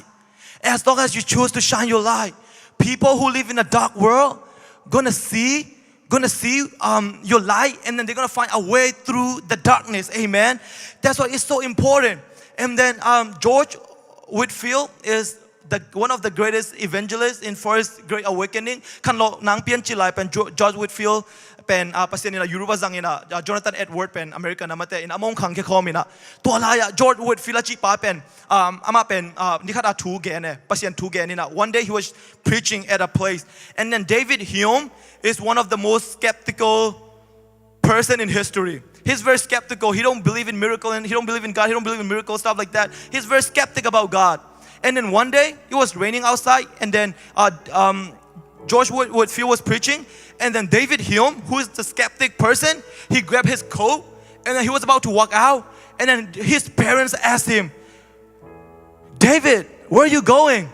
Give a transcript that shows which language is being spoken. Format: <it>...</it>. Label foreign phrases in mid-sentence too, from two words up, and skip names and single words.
<en>As long as you choose to shine your light, people who live in a dark world gonna see your light, and then they're gonna find a way through the darkness. Amen. That's why it's so important. And then George Whitefield is one of the greatest evangelists in First Great Awakening.</en> <ctd>Kan lo nang pian chilai pen George Whitefield pen pasien ina Europa zang ina Jonathan Edward pen America namate in among khang ke khomina to laya George Whitefield chi pa pen ama pen nikhat thu ge ne pasien thu ge ina.</ctd> <en>One day he was preaching at a place, and then David Hume is one of the most skeptical person in history. He's very skeptical. He don't believe in miracle, and he don't believe in God. He don't believe in miracles, stuff like that. He's very skeptic about God. And then one day it was raining outside, and then George Whitefield was preaching, and then David Hume, who is the skeptic person, he grabbed his coat, and then he was about to walk out, and then his parents asked him, David, where are you going?</en>